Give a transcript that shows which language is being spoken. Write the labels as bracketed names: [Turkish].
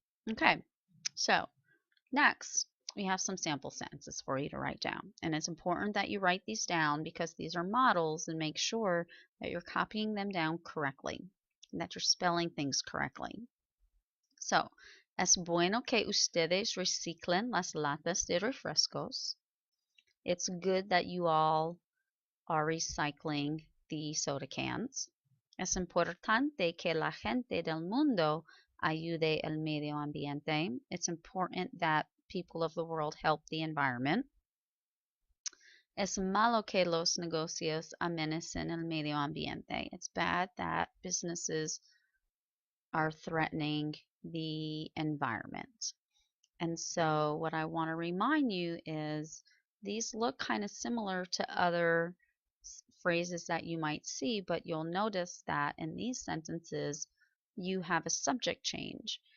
[English] Okay, so next we have some sample sentences for you to write down. And it's important that you write these down because these are models, and make sure that you're copying them down correctly and that you're spelling things correctly. [Spanish] So, es bueno que ustedes reciclen las latas de refrescos. [English] It's good that you all are recycling the soda cans. [Spanish] Es importante que la gente del mundo ayude el medio ambiente. [English] It's important that people of the world help the environment. [Spanish] Es malo que los negocios amenacen el medio ambiente. [English] It's bad that businesses are threatening the environment. And so what I want to remind you is these look kind of similar to other phrases that you might see, but you'll notice that in these sentences you have a subject change.